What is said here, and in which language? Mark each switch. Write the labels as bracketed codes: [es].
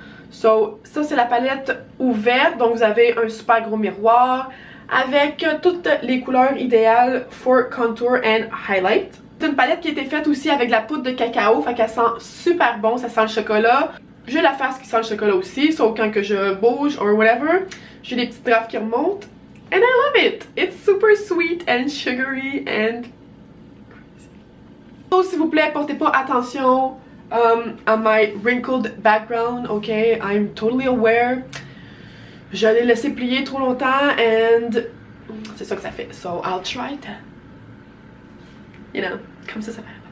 [fr] So, ça c'est la palette ouverte, donc vous avez un super gros miroir avec toutes les couleurs idéales [en] for contour and highlight. [fr] C'est une palette qui a été faite aussi avec de la poudre de cacao, fait qu'elle sent super bon, ça sent le chocolat. J'ai la face qui sent le chocolat aussi, sauf quand que je bouge [en] or whatever, [fr] j'ai des petites drafts qui remontent. [en] And I love it! It's super sweet and sugary and crazy. [fr] So, s'il vous plaît, portez pas attention à [en] my wrinkled background, ok? I'm totally aware. [fr] Je l'ai laissé plier trop longtemps and c'est ça que ça fait. [en] So I'll try to, you know, [fr] comme ça fait.